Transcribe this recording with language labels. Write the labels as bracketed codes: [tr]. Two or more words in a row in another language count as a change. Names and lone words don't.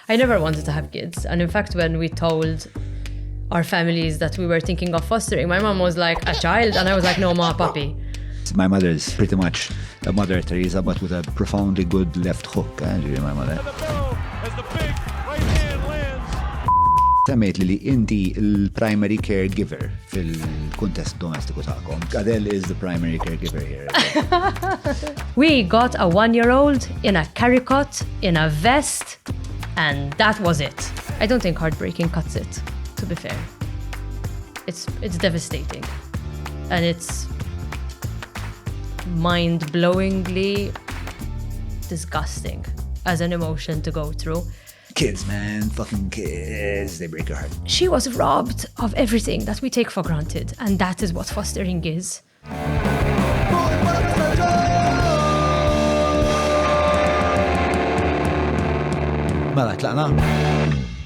[en] I never wanted to have kids. And in fact, when we told our families that we were thinking of fostering, my mom was like, a child? And I was like, no, ma, puppy. My mother is pretty much a Mother Teresa, but with a profoundly good left hook, my mother. [mt] Semmejt li inti il- [en] primary caregiver [mt] fil-kuntest domestiku ta'kom. [en] Adele is the primary caregiver here. We got a 1-year-old in a caricot, in a vest, and that was it. I don't think heartbreaking cuts it, to be fair. It's devastating. And it's mind-blowingly disgusting as an emotion to go through. Kids, man, fucking kids, they break your heart. She was robbed of everything that we take for granted, and that is what fostering is. [mt] Mela, tlaqna?